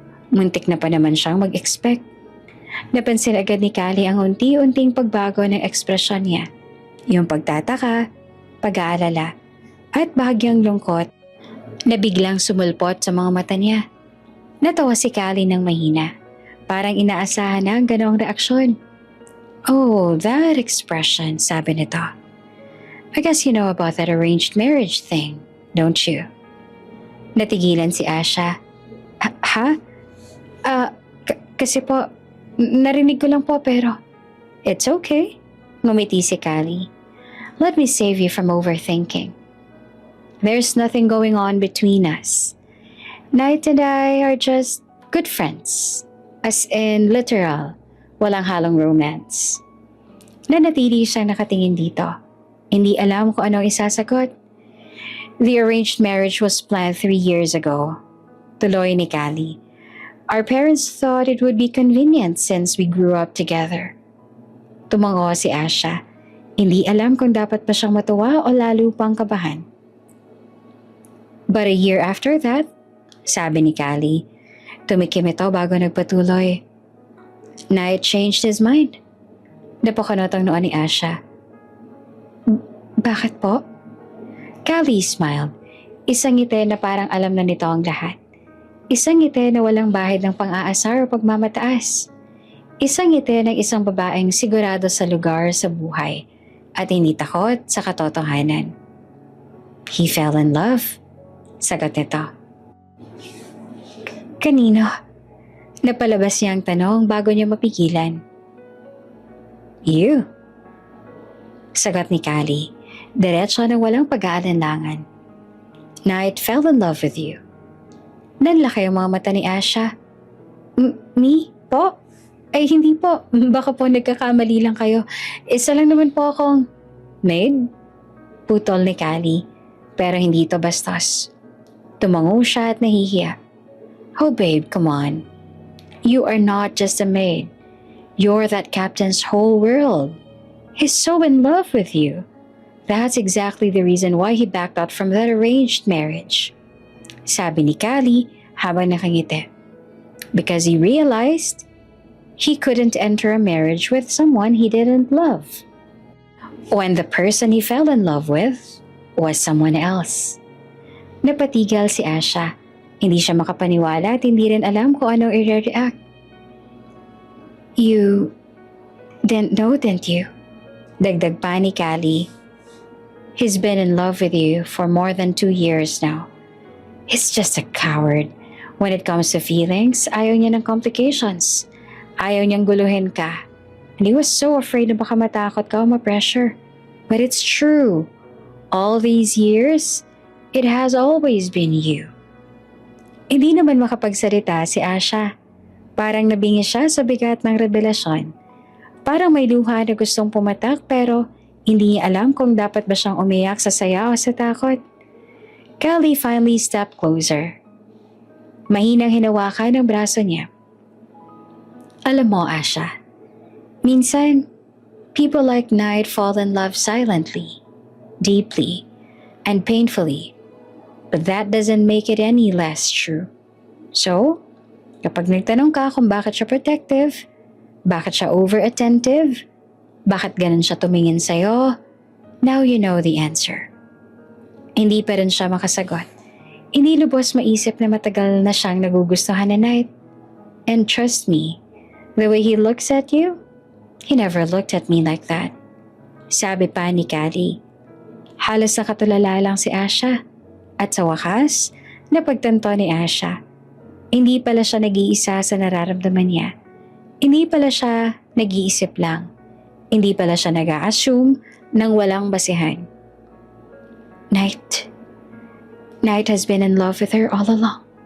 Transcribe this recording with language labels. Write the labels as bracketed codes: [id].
[tl] Muntik na pa naman siyang mag-expect. Napansin agad ni Callie ang unti-unting pagbago ng ekspresyon niya. Yung pagtataka, pag-aalala, at bahagyang lungkot na biglang sumulpot sa mga mata niya. Natawa si Callie ng mahina. Parang inaasahan na ang ganoong reaksyon. [en] Oh, that expression, [tl] sabi nito. [en] I guess you know about that arranged marriage thing, don't you? [tl] Natigilan si Asha. Ha? Kasi po, narinig ko lang po pero... [en] It's okay. [tl] Ngumiti si Callie. [en] Let me save you from overthinking. There's nothing going on between us. Knight and I are just good friends. As in literal, [tl] walang halong romance. Nanatili siyang nakatingin dito. Hindi alam kung anong isasagot. [en] The arranged marriage was planned 3 years ago. [tl] Tuloy ni Callie. [en] Our parents thought it would be convenient since we grew up together. [tl] Tumango si Asha. Hindi alam kung dapat pa siyang matuwa o lalo pang kabahan. [en] But a year after that, [tl] sabi ni Callie, tumikim ito bago nagpatuloy. [en] Knight changed his mind. [tl] Napakanot ang noo ni Asha. Bakit po? [en] Callie smiled. [tl] Isang ngiti na parang alam na nito ang lahat. Isang ngiti na walang bahid ng pang-aasar o pagmamataas. Isang ngiti ng isang babaeng sigurado sa lugar sa buhay at hindi takot sa katotohanan. [en] He fell in love. [tl] Sagot nito. Kanino? Napalabas niya ang tanong bago niya mapigilan. You. Sagot ni Callie. Diretso na walang pag-aalinlangan. [en] Knight fell in love with you. [tl] Nanlaki ang mga mata ni Asha. Me? Po? Ay hindi po. Baka po nagkakamali lang kayo. Isa lang naman po akong... Maid? Putol ni Callie. Pero hindi ito bastos. Tumango siya at nahihiya. [en] Oh babe, come on. You are not just a maid. You're that captain's whole world. He's so in love with you. That's exactly the reason why he backed out from that arranged marriage. [tl] Sabi ni Callie habang nakangiti. [en] Because he realized he couldn't enter a marriage with someone he didn't love. When the person he fell in love with was someone else. [tl] Napatigil si Asha. Hindi siya makapaniwala at hindi rin alam kung anong i-react. [en] You didn't know, didn't you? [tl] Dagdag pa ni Callie. [en] He's been in love with you for more than 2 years now. He's just a coward. When it comes to feelings, [tl] ayaw niya ng complications. Ayaw niyang guluhin ka. [en] And he was so afraid [tl] na baka matakot ka o ma-pressure. [en] But it's true. All these years, it has always been you. [tl] Hindi naman makapagsalita si Asha. Parang nabingi siya sa bigat ng revelasyon. Parang may luha na gustong pumatak pero hindi niya alam kung dapat ba siyang umiyak sa saya o sa takot. [en] Callie finally stepped closer. [tl] Mahinang hinawakan ang braso niya. Alam mo, [en] Asha, [tl] minsan, [en] people like Knight fall in love silently, deeply, and painfully. But that doesn't make it any less true. [tl] So, kapag nagtanong ka kung bakit siya protective, bakit siya over-attentive, bakit ganun siya tumingin sa'yo, [en] now you know the answer. [tl] Hindi pa rin siya makasagot. Hindi lubos maisip na matagal na siyang nagugustuhan na Knight. [en] And trust me, the way he looks at you, he never looked at me like that. [tl] Sabi pa ni Callie. Halos nakatulala lang si Asha. At sa wakas, napagtanto ni Asha. Hindi pala siya nag-iisa sa nararamdaman niya. Hindi pala siya nag-iisip lang. Hindi pala siya nag-a-assume ng walang basihan. [en] Knight has been in love with her all along.